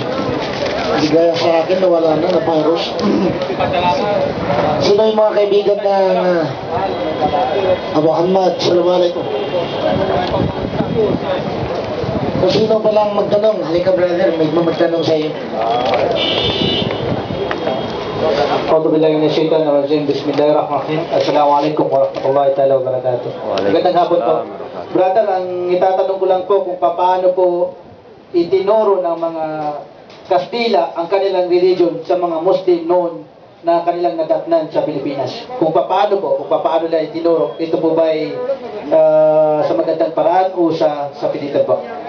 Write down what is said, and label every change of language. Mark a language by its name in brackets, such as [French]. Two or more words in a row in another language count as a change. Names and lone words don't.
[Filipino] Hindi gaya sa akin na wala na virus. Sino yung mga kaibigan na Abu Ahmad? Assalamualaikum. Kung sino palang magtanong, halika brother, may magtanong sa iyo. [Arabic] أعوذ بالله من الشيطان الرجيم. بسم الله الرحمن الرحيم السلام عليكم ورحمة الله تعالى وبركاته. [Filipino] Magandang hapon po. Brother, ang itatanong ko lang po kung paano po itinuro ng mga Kastila ang kanilang religion sa mga Muslim noon na kanilang nadatnan sa Pilipinas. Kung paano nila itinuro, ito po ba ay sa magandang paraan o sa pilitan po?